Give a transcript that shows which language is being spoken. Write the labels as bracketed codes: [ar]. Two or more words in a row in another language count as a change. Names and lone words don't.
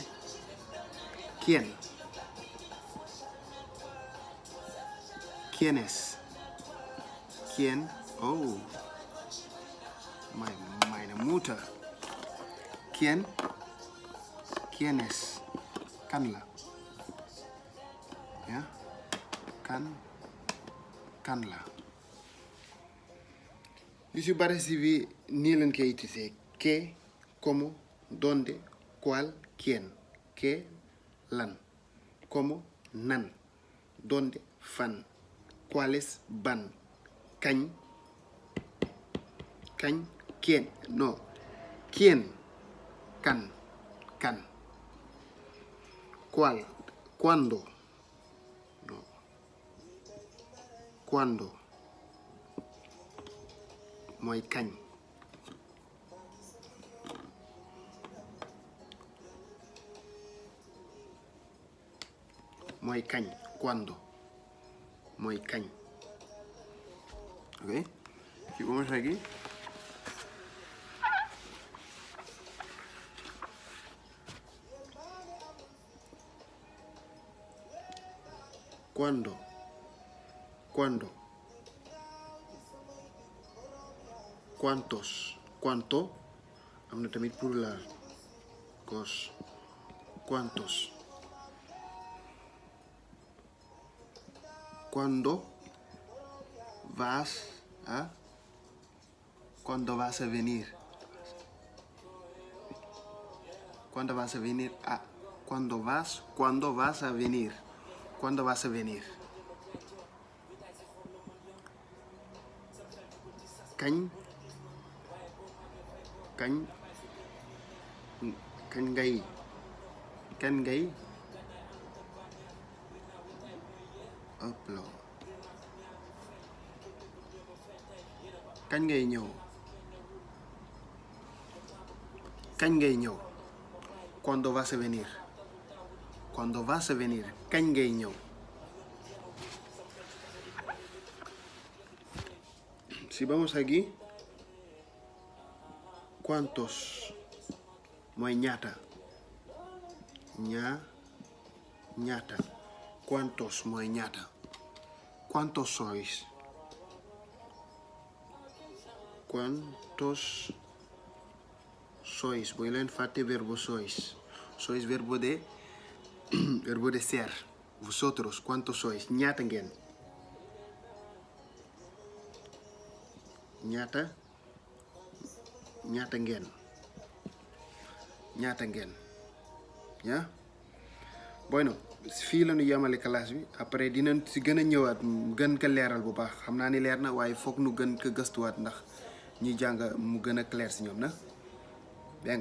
[es] ¿Quién? ¿Quién es? ¿Quién? Oh, [de] meine Mutter. [es] ¿Quién? ¿Quién es? [wo] Kan la. ¿Ya? Kan la. Yu si bari si bi nii leen koy utiliser. [es] ¿Qué? ¿Cómo? ¿Dónde? ¿Cuál? ¿Quién? ¿Qué? [wo] Lan. ¿Cómo? Nan. ¿Dónde? Fan. [es] ¿Cuáles? Ban. ¿Kañ? ¿Quién? No. ¿Quién? Kan. ¿Cuál? ¿Cuándo? No. ¿Cuándo? [wo] Mooy kañ. Mooy kañ. ¿Cuándo? Mooy kañ. Ok. [es] Y vamos aquí. ¿Cuándo? ¿Cuántos? ¿Cuánto? [wo] Am na tamit plural. Cos. [es] ¿Cuántos? ¿Cuándo vas a venir? ¿Cuándo vas a venir? ¿Cuándo vas a venir? ¿Cuándo vas a venir? [wo] Kañ ngay upload. Kañ ngay ñëw. [es] ¿Cuándo vas a venir? [wo] Kañ ngay ñëw. [es] Si vamos aquí, ¿cuántos? [wo] Mooy ñaata. ñaata. ¿Cuántos? Mooy ñaata. [es] ¿Cuántos sois? ¿Cuántos sois? [wo] Voy leen fàtte [es] verbo sois. Sois verbo de ser. Vosotros, ¿cuántos sois? [wo] Ñaata ngeen. ñaata ngeen. Ya. Bueno, fii la ñu yemale classe bi après dinañ si gën a ñëwaat gën ko leeral bu baax xam naa ni leer na waaye foog nu gën ko gëstuwaat ndax ñuy jàng mu gën a clair si ñoom na.